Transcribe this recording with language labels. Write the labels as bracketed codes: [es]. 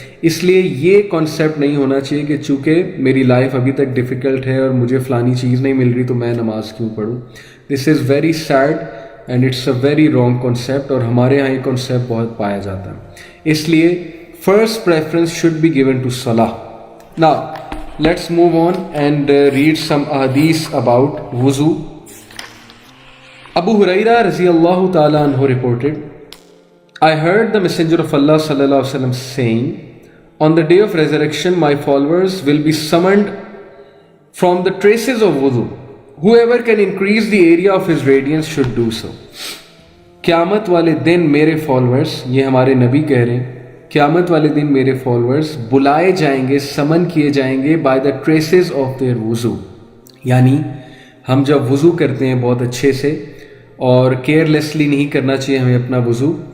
[ur] اس لیے یہ کانسیپٹ نہیں ہونا چاہیے کہ چونکہ میری لائف ابھی تک ڈیفیکلٹ ہے اور مجھے فلانی چیز نہیں مل رہی تو میں نماز کیوں پڑھوں. [en] this is very sad and it's a very wrong concept, [ur] اور ہمارے یہاں یہ کانسیپٹ بہت پایا جاتا ہے. اس لیے [en] First preference should be given to صلاح. Now let's move on and read some ahadith about wuzu. Abu Hurairah radiyallahu ta'ala anhu reported, I heard the Messenger of Allah sallallahu alaihi wasallam saying, on the day of resurrection my followers will be summoned from the traces of wudu. Whoever can increase the area of his radiance should do so. [ur] قیامت والے دن میرے followers, یہ ہمارے نبی کہہ رہے ہیں, قیامت والے دن میرے فالوورز بلائے جائیں گے, سمن کیے جائیں گے [en] By the traces of their وضو. [ur] یعنی ہم جب وضو کرتے ہیں بہت اچھے سے, اور کیئر لیسلی نہیں کرنا چاہیے ہمیں اپنا وضو,